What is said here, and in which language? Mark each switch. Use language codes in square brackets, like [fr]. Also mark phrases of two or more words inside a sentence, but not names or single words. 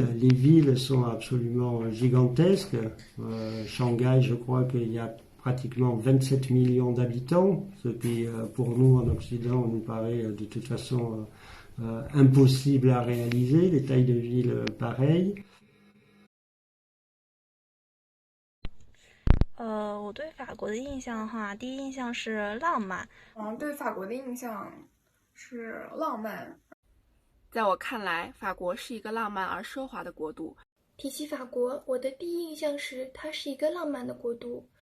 [fr] Les villes sont absolument gigantesques. Shanghai, je crois qu'il y a pratiquement 27 millions d'habitants, ce qui, pour nous en Occident, nous paraît de toute façon impossible à réaliser, des tailles de villes pareilles. [zh] 我对法国的印象的话，第一印象是浪漫。对法国的印象是浪漫。在我看来，法国是一个浪漫而奢华的国度。提起法国，我的第一印象是它是一个浪漫的国度。